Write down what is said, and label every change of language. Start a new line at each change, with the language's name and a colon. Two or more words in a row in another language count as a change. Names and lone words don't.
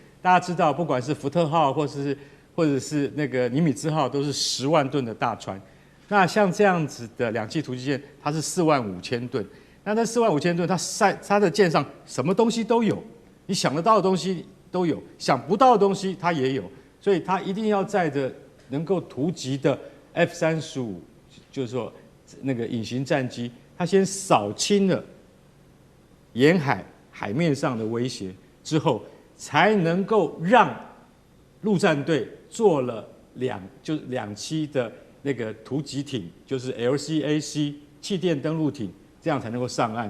Chinese: 大家知道，不管是福特號或者是那個尼米茲號，都是10萬噸的大船。那像這樣子的2棲突擊艦，它是45000噸。那45000噸，它的艦上什麼東西都有，你想得到的東西都有，想不到的東西它也有，所以它一定要載着能夠突擊的 F-35，就是說那個隱形戰機，它先掃清了沿海面上的威脅之後，才能夠讓陸戰隊做了2棲的那個突擊艇，就是 LCAC 氣墊登陸艇，這樣才能夠上岸。